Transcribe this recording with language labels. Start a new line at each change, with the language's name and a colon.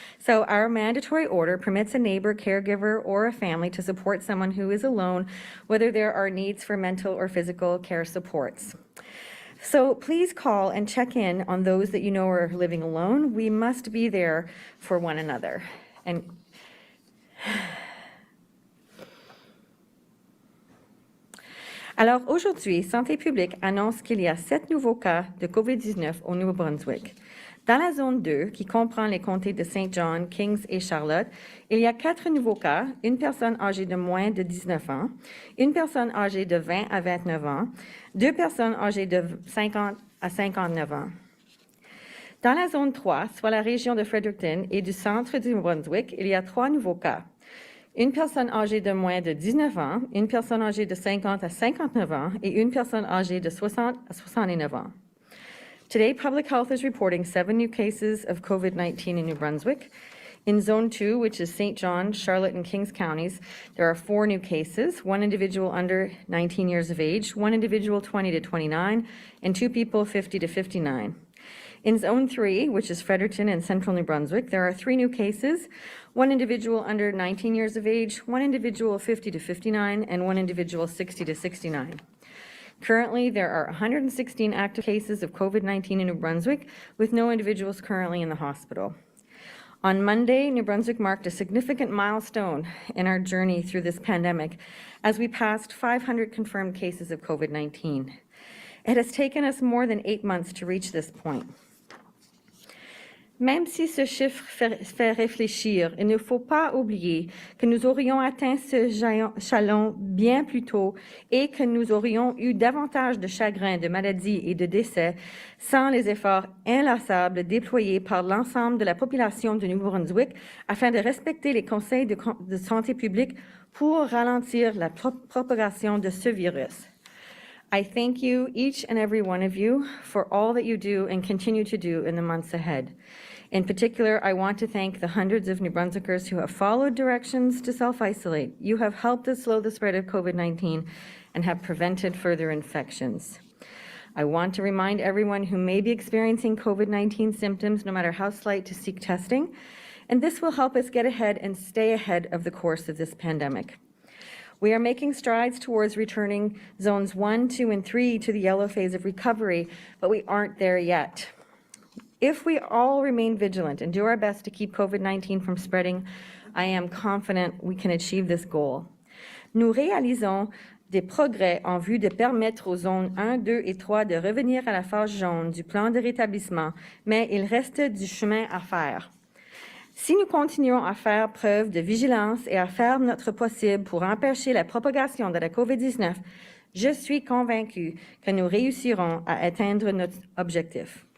English: So our mandatory order permits a neighbor, caregiver, or a family to support someone who is alone, whether there are needs for mental or physical care supports. So please call and check in on those that you know are living alone. We must be there for one another. And
French: alors aujourd'hui, Santé publique annonce qu'il y a 7 nouveaux cas de COVID-19 au Nouveau-Brunswick. Dans la zone 2, qui comprend les comtés de Saint John, Kings et Charlotte, il y a 4 nouveaux cas, une personne âgée de moins de 19 ans, une personne âgée de 20 à 29 ans, 2 personnes âgées de 50 à 59 ans. Dans la zone 3, soit la région de Fredericton et du centre du Nouveau-Brunswick, il y a 3 nouveaux cas. Une personne âgée de moins de 19 ans, une personne âgée de 50 à 59 ans et une personne âgée de 60 à 69 ans.
English: Today, Public Health is reporting 7 new cases of COVID-19 in New Brunswick. In Zone 2, which is St. John, Charlotte, and Kings counties, there are 4 new cases, 1 individual under 19 years of age, 1 individual 20 to 29, and 2 people 50 to 59. In Zone 3, which is Fredericton and Central New Brunswick, there are 3 new cases, 1 individual under 19 years of age, 1 individual 50 to 59, and 1 individual 60 to 69. Currently, there are 116 active cases of COVID-19 in New Brunswick, with no individuals currently in the hospital. On Monday, New Brunswick marked a significant milestone in our journey through this pandemic as we passed 500 confirmed cases of COVID-19. It has taken us more than 8 months to reach this point.
French: Même si ce chiffre fait réfléchir, il ne faut pas oublier que nous aurions atteint ce jalon bien plus tôt et que nous aurions eu davantage de chagrin, de maladies et de décès sans les efforts inlassables déployés par l'ensemble de la population de Nouveau-Brunswick afin de respecter les conseils de santé publique pour ralentir la propagation de ce virus.
English: I thank you, each and every one of you, for all that you do and continue to do in the months ahead. In particular, I want to thank the hundreds of New Brunswickers who have followed directions to self-isolate. You have helped us slow the spread of COVID-19 and have prevented further infections. I want to remind everyone who may be experiencing COVID-19 symptoms, no matter how slight, to seek testing, and this will help us get ahead and stay ahead of the course of this pandemic. We are making strides towards returning zones 1, 2, and 3 to the yellow phase of recovery, but we aren't there yet. If we all remain vigilant and do our best to keep COVID-19 from spreading, I am confident we can achieve this goal.
French: Nous réalisons des progrès en vue de permettre aux zones 1, 2 et 3 de revenir à la phase jaune du plan de rétablissement, mais il reste du chemin à faire. Si nous continuons à faire preuve de vigilance et à faire notre possible pour empêcher la propagation de la COVID-19, je suis convaincue que nous réussirons à atteindre notre objectif.